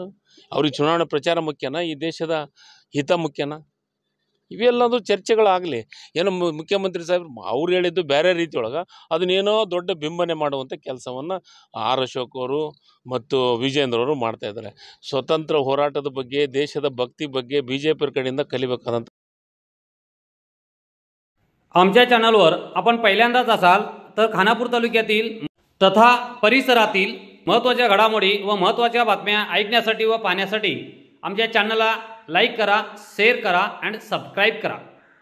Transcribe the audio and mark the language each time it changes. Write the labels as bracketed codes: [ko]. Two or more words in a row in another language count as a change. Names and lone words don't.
[kn] ಅವ್ರಿಗೆ ಚುನಾವಣೆ ಪ್ರಚಾರ ಮುಖ್ಯನಾ, ಈ ದೇಶದ ಹಿತ ಮುಖ್ಯನಾ? ಇವೆಲ್ಲದೂ ಚರ್ಚೆಗಳಾಗಲಿ। ಏನೋ ಮುಖ್ಯಮಂತ್ರಿ ಸಾಹೇಬ್ರು ಅವ್ರು ಹೇಳಿದ್ದು ಬೇರೆ ರೀತಿಯೊಳಗೆ ಅದನ್ನೇನೋ ದೊಡ್ಡ ಬಿಂಬನೆ ಮಾಡುವಂಥ ಕೆಲಸವನ್ನು ಆರ್ ಅಶೋಕ್ ಅವರು ಮತ್ತು ವಿಜೇಂದ್ರ ಅವರು ಮಾಡ್ತಾಯಿದ್ದಾರೆ। ಸ್ವತಂತ್ರ ಹೋರಾಟದ ಬಗ್ಗೆ, ದೇಶದ भक्ती ಬಗ್ಗೆ BJP कडेಯಿಂದ कलिಬೇಕಾದಂತ। [mr] आमच्या चॅनलवर आपण पहिल्यांदाच असाल तर खानापूर तालुक्यातील तथा परिसरातील महत्त्वाच्या घडामोडी व महत्त्वाच्या बातम्या ऐकण्यासाठी व पाहण्यासाठी आमच्या चॅनलला लाईक करा, शेअर करा आणि सबस्क्राइब करा।